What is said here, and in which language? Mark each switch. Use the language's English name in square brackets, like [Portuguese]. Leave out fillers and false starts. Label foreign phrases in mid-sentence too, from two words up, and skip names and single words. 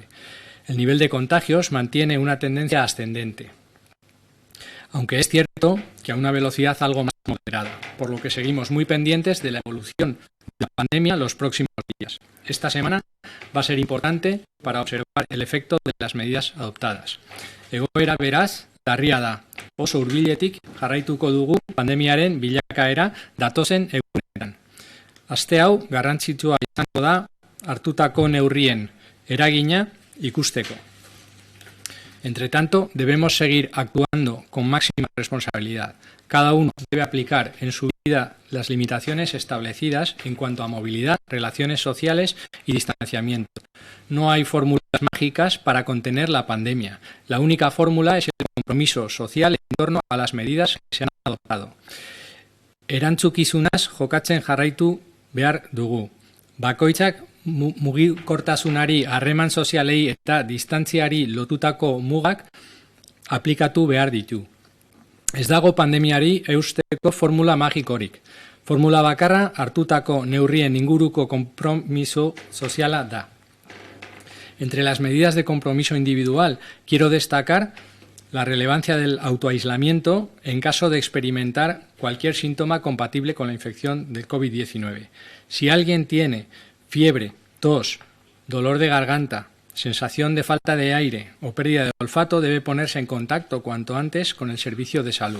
[Spanish] El nivel de contagios mantiene una tendencia ascendente, aunque es cierto que a una velocidad algo más moderada, por lo que seguimos muy pendientes de la evolución de la pandemia los próximos días. Esta semana va a ser importante para observar el efecto de las medidas adoptadas. [Basque] Egoera beraz, larria da. Oso hurbiletik jarraituko dugu pandemiaren bilakaera datozen egunetan. Aste hau garrantzitsua izango da hartutako neurrien eragina ikusteko. [Spanish] Entre tanto, debemos seguir actuando con máxima responsabilidad. Cada uno debe aplicar en su vida las limitaciones establecidas en cuanto a movilidad, relaciones sociales y distanciamiento. No hay fórmulas mágicas para contener la pandemia. La única fórmula es el compromiso social en torno a las medidas que se han adoptado. [Basque] Erantzukizunaz jokatzen jarraitu behar dugu. Bakoitzak mugikortasunari, harreman sozialei eta distantziari lotutako mugak aplikatu behar ditu. Ez dago pandemiari eusteko formula magikorik. Formula bakarra hartutako neurrien inguruko konpromiso soziala da. [Spanish] Entre las medidas de compromiso individual, quiero destacar la relevancia del autoaislamiento en caso de experimentar cualquier síntoma compatible con la infección del COVID-19. Si alguien tiene fiebre, tos, dolor de garganta, sensación de falta de aire o pérdida de olfato, debe ponerse en contacto cuanto antes con el servicio de salud.